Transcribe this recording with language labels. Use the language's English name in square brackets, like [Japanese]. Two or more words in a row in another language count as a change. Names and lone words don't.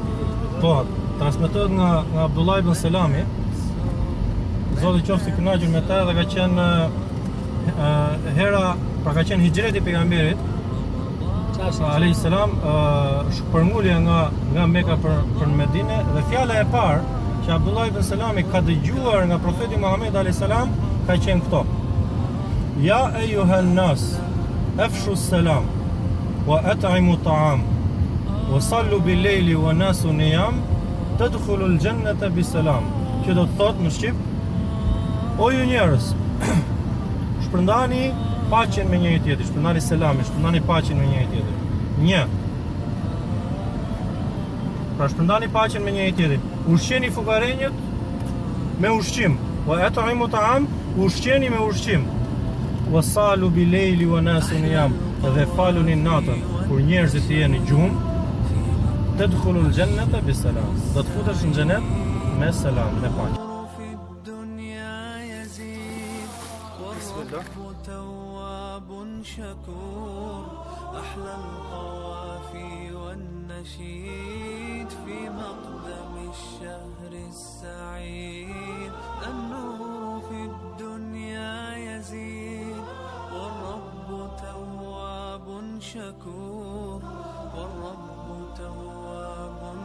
[Albanian] Po, transmetohet nga Abdullah ibn Selami, Zoti qoftë i kënaqur me ta, dhe ka qenë ka qenë hijreti pejgamberit [Arabic] عليه السلام, [Albanian] shpërngulja nga Mekka për Medinë, dhe fjala e parë që Abdullah ibn Selami ka dëgjuar nga profeti Muhammed [Arabic] عليه السلام [Albanian] ka qenë këto: [Arabic] يا أيها الناس أفشوا السلام وأطعموا الطعام وصلوا بالليل والناس نيام تدخلوا الجنة بسلام. [Albanian] Që do të thotë në shqip: O ju njerëz, shpërndani paqen me njëri tjetrin, shpërndani selamin, shpërndani paqen me njëri tjetrin. Një. Pra shpërndani paqen me njëri tjetrin. Ushqeni fukarenjët me ushqim. [Arabic] وأطعموا الطعام, [Albanian] ushqeni me ushqim. [Arabic] وصلوا بالليل والناس نيام, [Albanian] dhe faluni natën kur njerëzit janë në gjumë. [Arabic] تدخلوا الجنة بسلام. [Albanian] Do të futesh në xhenet me selam, me paqe. [Arabic] شكور أحلى القوافي والنشيد في مقدم الشهر السعيد النور في الدنيا يزيد والرب تواب شكور والرب تواب